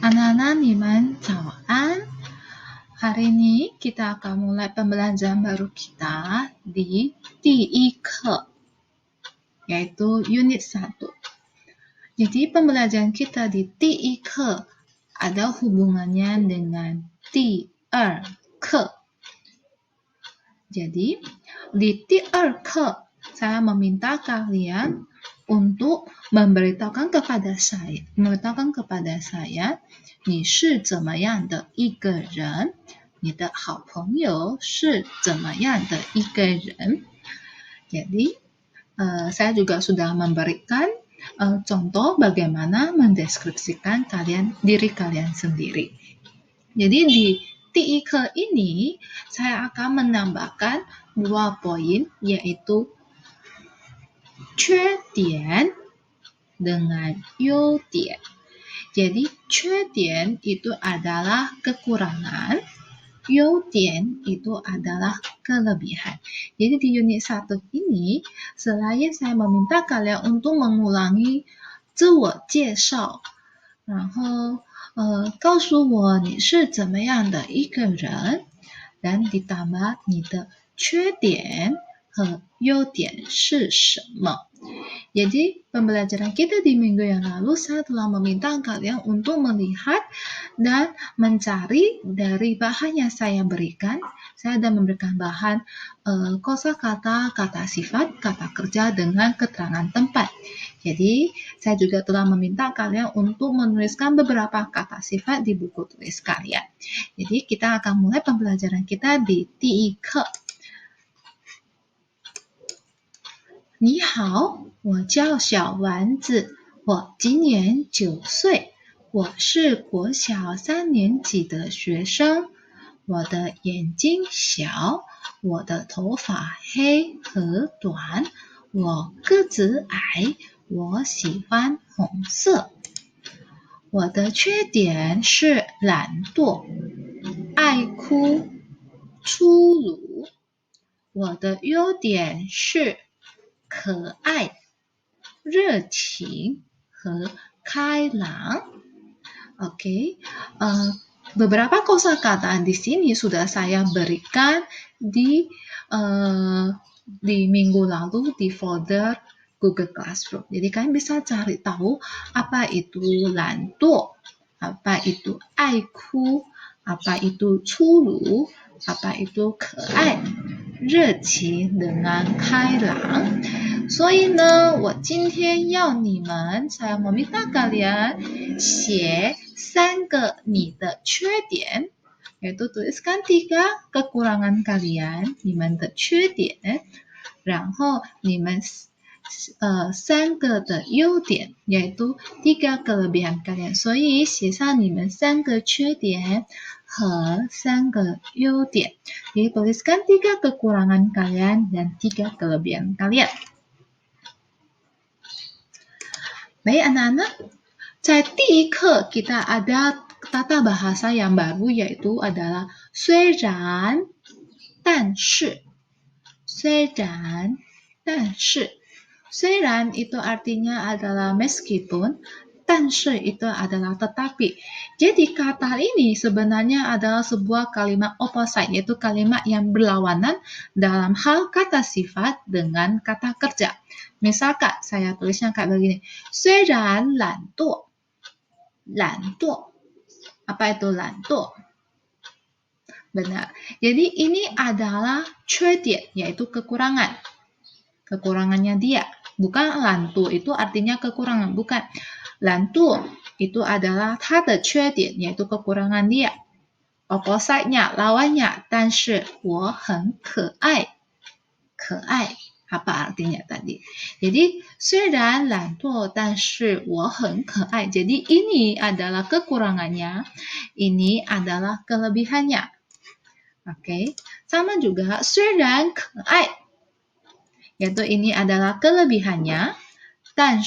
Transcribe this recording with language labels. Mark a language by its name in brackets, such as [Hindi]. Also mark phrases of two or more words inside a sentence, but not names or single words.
[Indonesian] Anak-anak, [Chinese] 你们早安。 [Indonesian] Hari ini kita akan mulai pembelajaran baru kita di 第一课, yaitu unit 1. Jadi pembelajaran kita di 第一课 ada hubungannya dengan 第二课. Jadi di 第二课 saya meminta kalian untuk memberitahukan kepada saya [Chinese] 你是怎么样的一个人，你的好朋友是怎么样的一个人。 [Indonesian] Jadi saya juga sudah memberikan contoh bagaimana mendeskripsikan diri kalian sendiri. Jadi di 第一课 ini saya akan menambahkan 2 poin, yaitu 缺点 dengan 优点. Jadi 缺点 itu adalah kekurangan, 优点 itu adalah kelebihan. Jadi di unit 1 ini, selain saya meminta kalian untuk mengulangi [Chinese] 自我介绍，然后告诉我你是怎么样的一个人， [Indonesian] dan ditambah [Chinese] 你的缺点和优点是什么。 [Indonesian] Jadi pembelajaran kita di minggu yang lalu saya telah meminta kalian untuk melihat dan mencari dari bahan yang saya berikan. Saya sudah memberikan bahan kosakata, kata sifat, kata kerja dengan keterangan tempat. Jadi saya juga telah meminta kalian untuk menuliskan beberapa kata sifat di buku tulis kalian. Jadi kita akan mulai pembelajaran kita di 第一课。 [Chinese] 你好，我叫小丸子，我今年9岁，我是国小3年级的学生。我的眼睛小，我的头发黑和短，我个子矮，我喜欢红色。我的缺点是懒惰、爱哭、粗鲁。我的优点是可爱、热情和开朗. [Indonesian] Oke, beberapa kosakata di sini sudah saya berikan di minggu lalu di folder Google Classroom. Jadi kalian bisa cari tahu apa itu 懒惰, apa itu 爱哭, apa itu 粗鲁, apa itu [Chinese] 可爱、热情 [Indonesian] dengan 开朗。 [Chinese] 所以呢，我今天要你们 [Indonesian] saya meminta kalian [Chinese] 写3个你的缺点, [Indonesian] yaitu tuliskan 3 kekurangan kalian, [Chinese] 你们的缺点， 然后你们3个的优点， [Indonesian] yaitu 3 kelebihan kalian. [Chinese] 所以写上你们3个缺点和3个优点. [Indonesian] Jadi tuliskan 3 kekurangan kalian dan 3 kelebihan kalian. Baik anak-anak, [Chinese] 在第一课 [Indonesian] kita ada tata bahasa yang baru, yaitu adalah [Chinese] 虽然但是. 虽然但是. [Indonesian] 虽然 itu artinya adalah meskipun, 但是 itu adalah tetapi. Jadi kata ini sebenarnya adalah sebuah kalimat opposite, yaitu kalimat yang berlawanan dalam hal kata sifat dengan kata kerja. Misalkan saya tulisnya kayak begini. [Chinese] 虽然懒惰. 懒惰. [Indonesian] Apa itu 懒惰? Benar. Jadi ini adalah 缺点, yaitu kekurangan. Kekurangannya dia. Bukan 懒惰 itu artinya kekurangan. Bukan. 懒惰 itu adalah [Chinese] 它的缺点, [Indonesian] yaitu kekurangan dia. Opposite-nya, lawannya. [Chinese] 但是我很可爱. 可爱. [Indonesian] Apa artinya tadi? Jadi, [Chinese] 虽然懒惰, 但是我很可爱. [Indonesian] Jadi, ini adalah kekurangannya. Ini adalah kelebihannya. Oke. Sama juga, [Chinese] 虽然可爱. [Indonesian] Yaitu ini adalah kelebihannya.